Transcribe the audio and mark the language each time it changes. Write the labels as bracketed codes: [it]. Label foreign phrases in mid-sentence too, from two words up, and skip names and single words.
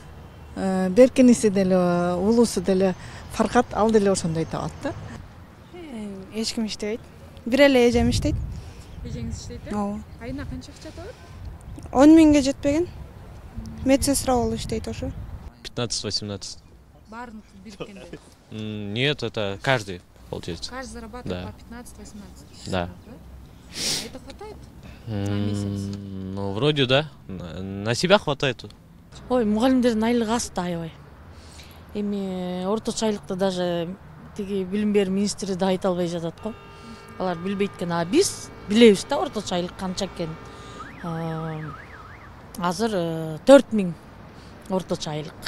[ky] Беркиниси деле, улусу деле Фаркат, ал деле ошондой табат да. Эч ким иштебейт. Бир эле эжем иштейт. Эжеңиз иштейт э? Ооба. Айына канча акча табат? 10 миңге жетпеген. Медсестра болуп иштейт ошо. 15-18. Барын бириккенде? [ru] Нет, это каждый, получается. Каждый зарабатывает по 15-18? Да. Это хватает на месяц? Ну, вроде да. На себя хватает. [ky] Ой, мугалимдердин айлыгы аз да аябай. Эми орточо айлыкты даже тиги билим берүү министри да айта албай жатат го. Алар билбейт экен, биз билебиз да орточо айлык канча экенин. Азыр 4 миң орточо айлык.